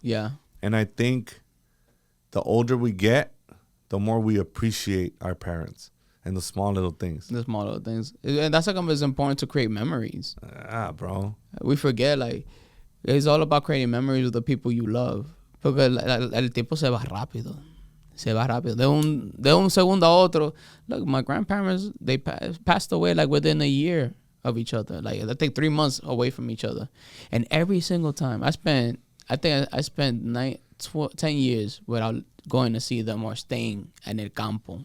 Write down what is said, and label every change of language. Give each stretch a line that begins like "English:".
English: Yeah. And I think the older we get, the more we appreciate our parents and the small little things. The small little things. And that's like it's important to create memories. Bro. We forget, like, it's all about creating memories with the people you love.
Spanish: Porque el tiempo se va rápido. Se va rápido. De un segundo a otro.
English: Look, my grandparents, they passed away like within a year of each other. Like, I think 3 months away from each other. And every single time, I spent 10 years without going to see them or staying in El Campo.